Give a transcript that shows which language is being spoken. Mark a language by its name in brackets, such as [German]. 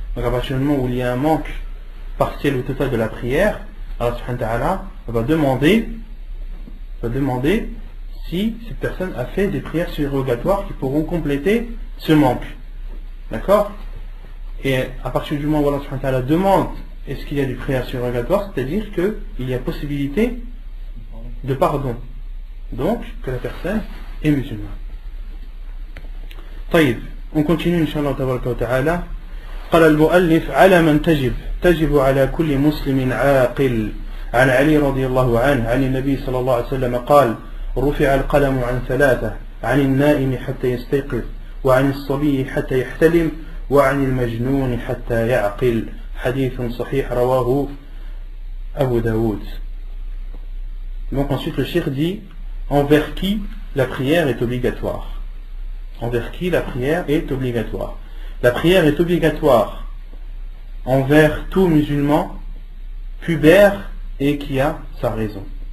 [French] Donc à partir du moment où il y a un manque partiel ou total de la prière, Allah subhanahu wa ta'ala va demander si cette personne a fait des prières surrogatoires qui pourront compléter ce manque. D'accord? Et à partir du moment où Allah subhanahu wa ta'ala demande est-ce qu'il y a des prières surrogatoires, c'est-à-dire qu'il y a possibilité de pardon. Donc que la personne est musulmane. [Arabic] طيب, [French] on continue inshallah tabaraka wa ta'ala. [Arabic] قال المؤلف على من تجب على كل مسلم عاقل. عن علي رضي الله عنه عن النبي صلى الله عليه وسلم قال رفع القلم عن 3 عن النائم حتى يستيقظ وعن الصبي حتى يحتلم وعن المجنون حتى يعقل. حديث صحيح رواه أبو داود. [French] Donc ensuite le cheikh dit envers qui la prière est obligatoire. Envers qui la prière est obligatoire. La prière est obligatoire envers tout musulman pubère et qui a sa raison.